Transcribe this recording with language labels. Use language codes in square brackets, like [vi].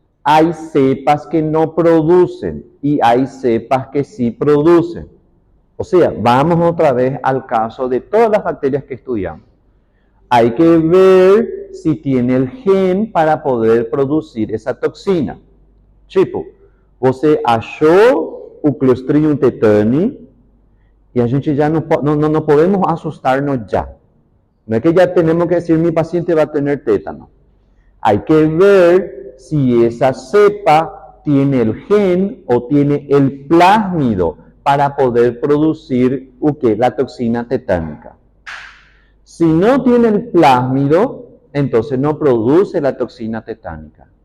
[es] Hay cepas que no producen y hay cepas que sí producen. O sea, vamos otra vez al caso de todas las bacterias que estudiamos. Hay que ver si tiene el gen para poder producir essa toxina. [pt] Tipo, você achou o Clostridium tetani e a gente já não podemos assustar-nos já. [es] No es que ya tenemos que decir mi paciente va a tener tétano. Hay que ver si esa cepa tiene el gen o tiene el plásmido para poder producir la toxina tetánica. Si no tiene el plásmido, entonces no produce la toxina tetánica.